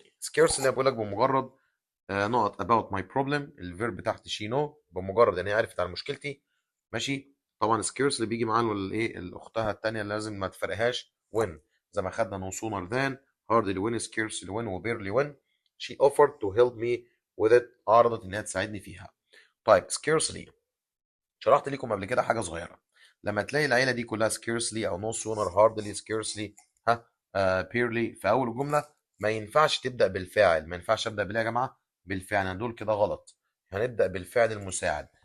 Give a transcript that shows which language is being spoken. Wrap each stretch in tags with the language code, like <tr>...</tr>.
<ar>scarcely بقول لك بمجرد نقط about my problem، الفيرب بتاعت she know، بمجرد ان هي عرفت عن مشكلتي. ماشي. طبعا scarce اللي بيجي معاه الايه الاختها الثانيه اللي لازم ما تفرقهاش when، زي ما خدنا no sooner than، hardly when، scarcely when، و barely when.</ar> <en>she offered to help me with it،</en> <ar>عرضت انها تساعدني فيها. طيب scarcely شرحت لكم قبل كده حاجه صغيره. لما تلاقي العيله دي كلها scarcely او no sooner hardly scarcely ها barely في اول الجمله، ما ينفعش تبدا بالفاعل. ما ينفعش ابدا بالايه يا جماعه؟ بالفعل. يعني دول كده غلط. هنبدا بالفعل المساعد.</ar>